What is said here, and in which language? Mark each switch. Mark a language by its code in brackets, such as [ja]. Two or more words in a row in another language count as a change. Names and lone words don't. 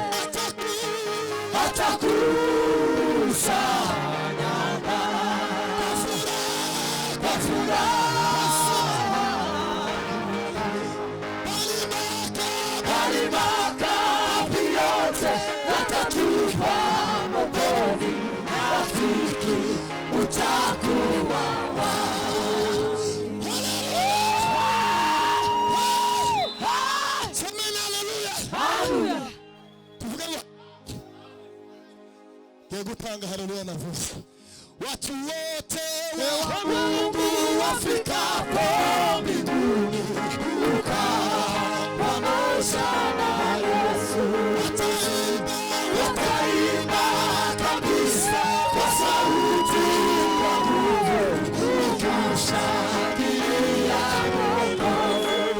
[sw] Atakusanyanga kwa furaha bali makambi yote yatatupwa motoni. Rafiki utakuwa wapi? Semeni haleluya. Hallelujah. [rw] Tuvuge ngo yego tanga haleluya na vusa. [sw] Watu wote wa Mungu wafikapo mbinguni kukaa pamoja na Yesu. Wataimba kabisa kwa sauti ya nguvu kushangilia wokovu.